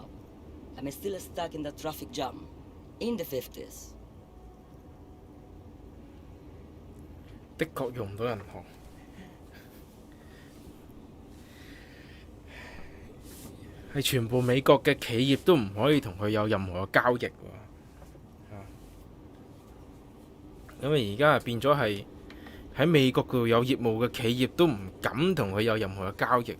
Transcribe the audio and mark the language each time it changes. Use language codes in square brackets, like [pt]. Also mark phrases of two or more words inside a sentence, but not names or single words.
[en] I'm still stuck in the traffic jam. In the 50s. [yue] 的確用唔到銀行，係全部美國嘅企業都唔可以同佢有任何嘅交易喎。因為而家變咗係喺美國度有業務嘅企業都唔敢同佢有任何嘅交易喎。